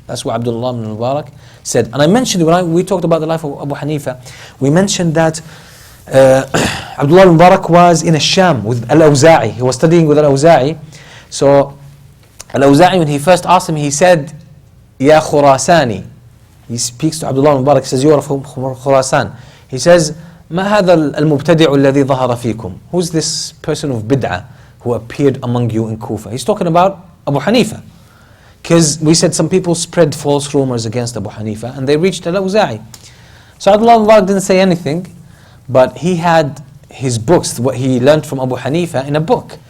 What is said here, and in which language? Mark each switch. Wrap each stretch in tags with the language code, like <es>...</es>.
<en>That's what Abdullah ibn Mubarak said. And I mentioned, when we talked about the life of Abu Hanifah, we mentioned that Abdullah ibn Mubarak was in Sham with Al-Awza'i. He was studying with Al-Awza'i. So Al-Awza'i, when he first asked him, he said, Ya Khurasani. He speaks to Abdullah ibn Mubarak, he says, you are from Khurasan. He says,</en> <ar>ما هذا المبتدع الذي ظهر فيكم?</ar> <en>Who's this person of bid'ah who appeared among you in Kufa? He's talking about Abu Hanifah. Because we said some people spread false rumors against Abu Hanifah and they reached Al-Awza'i. So Abdullah ibn Mubarak didn't say anything, but he had his books, what he learned from Abu Hanifah, in a book.</en>